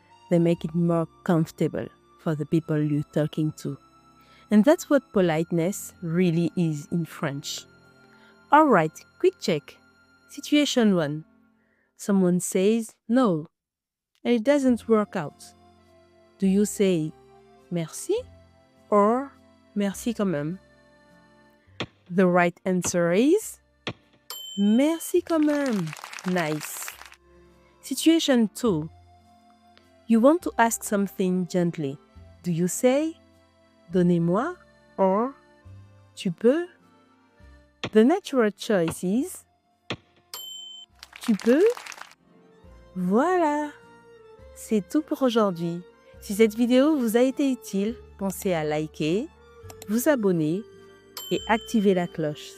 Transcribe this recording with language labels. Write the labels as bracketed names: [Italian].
[English] They make it more comfortable for the people you're talking to. And that's what politeness really is in French. Alright, quick check. Situation 1. Someone says no, and it doesn't work out. Do you say merci or [French] merci quand même? [English] The right answer is [French] merci quand même. [English] Nice. Situation 2. You want to ask something gently. Do you say [French] donnez-moi [English] or [French] tu peux? [English] The natural choice is [French] tu peux? Voilà, c'est tout pour aujourd'hui. Si cette vidéo vous a été utile, pensez à liker, vous abonner et activer la cloche.